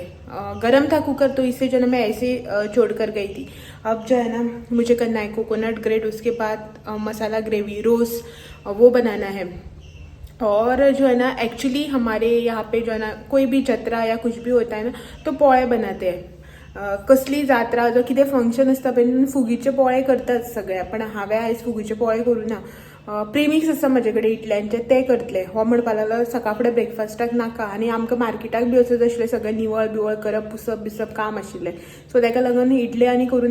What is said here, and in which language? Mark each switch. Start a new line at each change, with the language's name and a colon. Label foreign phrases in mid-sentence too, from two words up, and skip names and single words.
Hindi: गरम था कुकर तो इसे जो है ना मैं ऐसे छोड़ कर गई थी. अब जो है ना मुझे करना है
English: coconut grate,
Hindi: उसके बाद मसाला
English: gravy roast
Hindi: वो बनाना है. और जो है ना एक्चुअली हमारे यहाँ पे जो है ना कोई भी जत्रा या कुछ भी होता है ना तो पोळे बनाते हैं.
Konkani: कसली जात्रा जो कितें फंक्शन आसता पळय फुगीचे पोळे करतात सगळे. पण हांवें आयज फुगीचे पोळे करूं ना. प्रेमिक्स आसा म्हजे कडेन इडल्यांचे ते करतले. हो म्हणपा लागलो सकाळ फुडें ब्रेकफास्टाक नाका आनी आमकां मार्केटाक बी वचत आशिल्लें. सगळें निवळ बिवळ करप पुसप बिसप काम आशिल्लें. सो ताका लागून इडली आनी करूं ना.